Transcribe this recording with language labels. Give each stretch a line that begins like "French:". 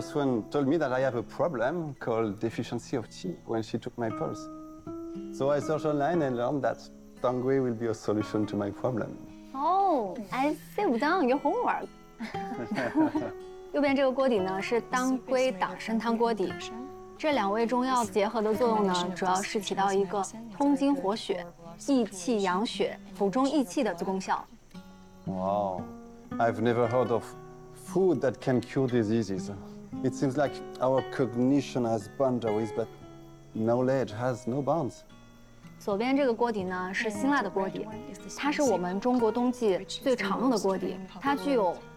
English: Swan told me that I have a problem called deficiency of qi when she took my pulse. So I searched online and learned that dangui will be a solution to my problem. Oh, I see. You've done your homework.
Chinese: 右边这个锅底呢是当归党参汤锅底，这两味中药结合的作用呢，主要是起到一个通经活血、益气养血、补中益气的功效。Wow,
English: I've never heard of food that can cure diseases. It seems like our cognition has boundaries, but knowledge has no bounds.
Chinese: 左边这个锅底呢是辛辣的锅底，它是我们中国冬季最常用的锅底，它具有。